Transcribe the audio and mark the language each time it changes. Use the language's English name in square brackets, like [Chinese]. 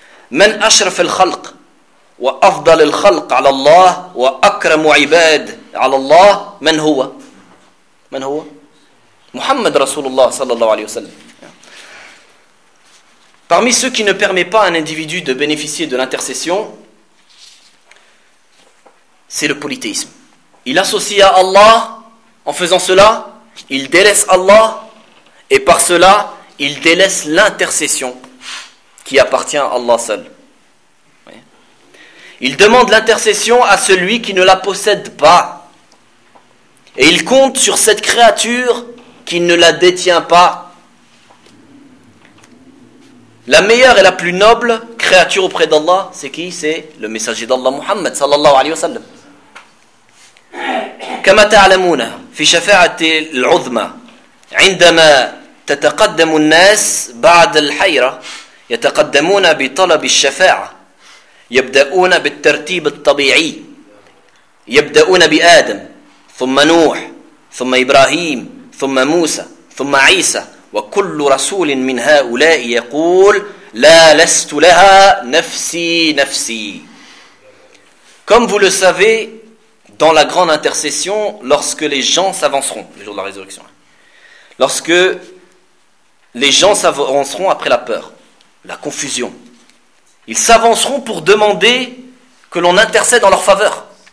[Arabic] من أشرف الخلق وأفضل الخلق على الله وأكرم عباد على الله من هو من هو محمد رسول الله صلى الله عليه وسلم. [French] Parmi ceux qui ne permet pas à un individu de bénéficier de l'intercession, c'est le polythéisme. Il associe à Allah, en faisant cela, il délaisse Allah, et par cela, il délaisse l'intercession qui appartient à Allah seul. Il demande l'intercession à celui qui ne la possède pas. Et il compte sur cette créature qui ne la détient pas. La meilleure et la plus noble créature auprès d'Allah, c'est qui ? C'est le messager d'Allah, Muhammad, sallallahu alayhi wa sallam. [Arabic] كما تعلمون في شفاعة العظمى عندما تتقدم الناس بعد الحيرة يتقدمون بطلب الشفاعة يبدأون بالترتيب الطبيعي يبدأون بآدم ثم نوح ثم إبراهيم ثم موسى ثم عيسى وكل رسول من هؤلاء يقول لا لست لها نفسي نفسي. [French] Comme vous le savez, dans la grande intercession, lorsque les gens s'avanceront, le jour de la résurrection, lorsque les gens s'avanceront après la peur, la confusion, ils s'avanceront pour demander que l'on intercède en leur faveur.